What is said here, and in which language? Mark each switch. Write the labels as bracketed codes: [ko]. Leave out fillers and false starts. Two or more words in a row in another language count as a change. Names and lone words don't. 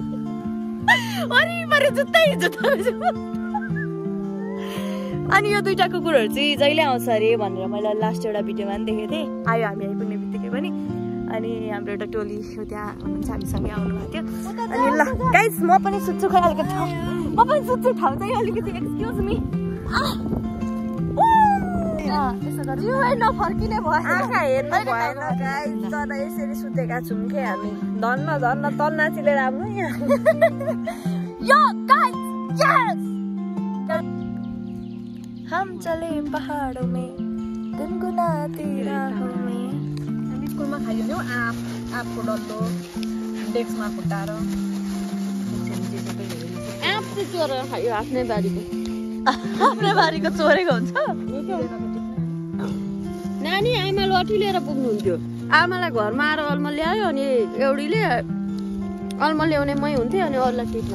[ne] अनि यो 2टा कुकुरहरू चाहिँ जहिले आउँछ अरे भनेर मैले लास्ट एउटा भिडियोमा पनि देखेको थिएँ आयो हामी आइपुग्ने बित्तिकै पनि अनि हाम्रो एउटा टोली त्यहाँ हुनुहुन्छ हामीसँगै आउनु भएको थियो अनि ल गाइस म पनि सुत्छु खै अलिकति ठाउँ चाहिँ अलिकति [en] excuse me [ne] यसो गरौँ यो नफर्किने भयो आँखा हेर्नु भएन गाइस तर यसरी सुतेका छौँ के हामी धन्न धन्न तल नाचिले राम्रो यहाँ यो गाइस यस [hi] हम चले पहाड़ों में गुनगुनाती राहों में [ne] हामी स्कुलमा खाइयो नि आँपको डल्लो डेस्कमा फुटाएर आँप चाहिँ चोरेर खायो आफ्नै बारीको आफ्नै बारीको चोरेको हुन्छ नानी आमा लठी लिएर पुग्नुहुन्थ्यो आमालाई घरमा आएर अलमा ल्यायो अनि एउटीले अलमा ल्याउने मै हुन्थ्यो अनि अरूलाई टिप्न